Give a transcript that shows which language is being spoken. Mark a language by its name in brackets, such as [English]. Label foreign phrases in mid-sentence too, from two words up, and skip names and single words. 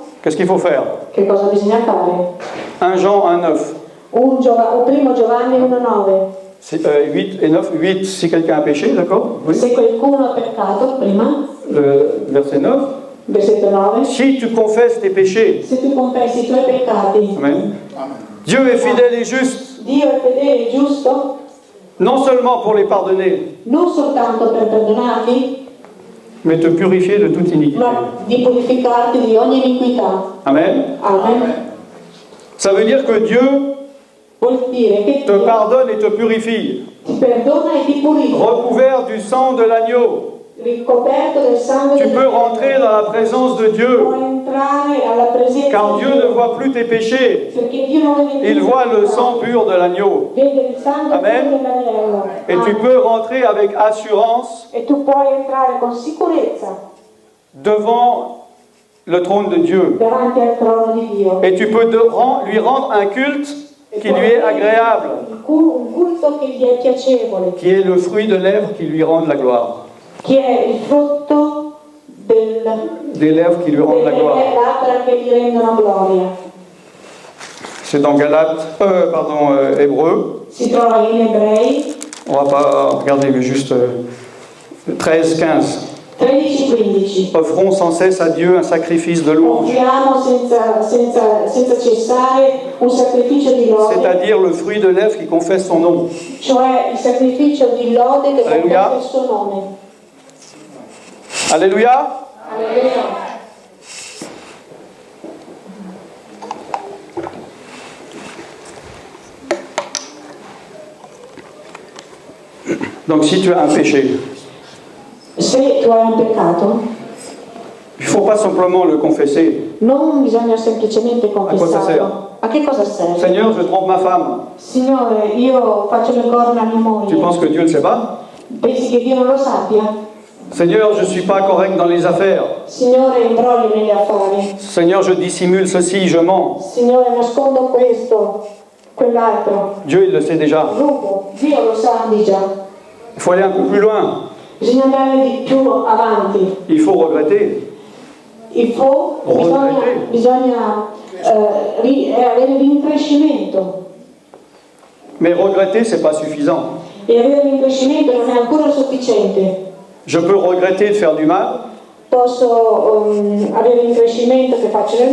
[French] qu'est-ce qu'il faut faire? [Italian] che cosa bisogna fare? [French] 1 Jean 1,9. [Italian] Primo Giovanni 1,9. [French] 8 et 9. 8, si quelqu'un a péché, d'accord? Oui. [Italian] Se qualcuno ha peccato, prima, [French] Verset 9. [Italian] versetto 9, [French] Si tu confesses tes péchés, [Italian] se tu confessi i tuoi peccati, Amen. [French] Dieu est fidèle et juste, [Italian] Dio è fedele e giusto, [French] non seulement pour les pardonner, [Italian] non soltanto per perdonarti, [French] mais te purifier de toute iniquité. [Italian] ma di purificarti di ogni iniquità. [French] Amen. [Italian] Amen. [French] Ça veut dire que Dieu [Italian] Vuol dire che [French] te [Italian] Dio [French] pardonne et te purifie, [Italian] ti perdona e ti purifica, [French] recouvert du sang de l'agneau. [Italian] ricoperto del sangue [French] Tu [Italian] di [French] peux rentrer dans la présence de [Italian] Puoi [French] Dieu, [Italian] entrare alla presenza [French] car [Italian] di [French] Dieu ne voit plus tes péchés. [Italian] perché Dio non vede più [French] Il voit le [Italian] peccato. [French] sang pur de l'agneau. [Italian] Vede il sangue [French] Amen. [Italian] puro dell'agnello. [French] Et tu [Italian] Amen. [French] peux rentrer avec assurance [Italian] E tu puoi entrare con sicurezza [French] devant le trône de Dieu. [Italian] davanti al trono di Dio. [French] Et tu peux lui rendre un culte qui lui est agréable, [Italian] Un culto che gli è piacevole, [French] qui est le fruit de lèvres qui lui rendent la gloire. [Italian] che è il frutto [French] Des lèvres qui lui rendent la [Italian] delle [French] gloire. [Italian] labbra che gli rendono gloria. [French] C'est dans Hébreu. [Italian] Si trova in Ebrei [French] On va pas regarder, mais juste 13-15. [Italian] 13-15. [French] Offrons sans cesse à Dieu un sacrifice de louange, [Italian] Offriamo senza cessare un sacrificio di lode, [French] c'est-à-dire le fruit de lèvres qui confesse son nom. [Italian] cioè il sacrificio di lode che Alleluia. confessa il suo nome. [French] Alléluia. [Italian] Alleluia. [French] Donc si tu as un péché, [Italian] Se tu hai un peccato, [French] il ne faut pas simplement le confesser. [Italian] non bisogna semplicemente cosa serve? confessarlo. A che cosa serve? [French] Seigneur, je trompe ma femme. [Italian] Signore, io faccio le corna a mia moglie. [French] Tu penses que Dieu ne sait pas? [Italian] Pensi che Dio non lo sappia? [French] Seigneur, je ne suis pas correct dans les affaires. [Italian] Signore, imbroglio negli affari. [French] Seigneur, je dissimule ceci, je mens. [Italian] Signore, nascondo questo, quell'altro. [French] Dieu, il le sait déjà. [Italian] Rubo. Dio lo sa di già. [French] Il faut aller un peu plus loin. [Italian] Bisogna andare di più avanti. [French] Il faut regretter. [Italian] Bisogna avere l'increscimento. [French] Mais regretter, ce n'est pas suffisant. [Italian] E avere l'increscimento non è ancora sufficiente. [French] Je peux regretter de faire du mal, [Italian] posso avere un crescimento che faccio del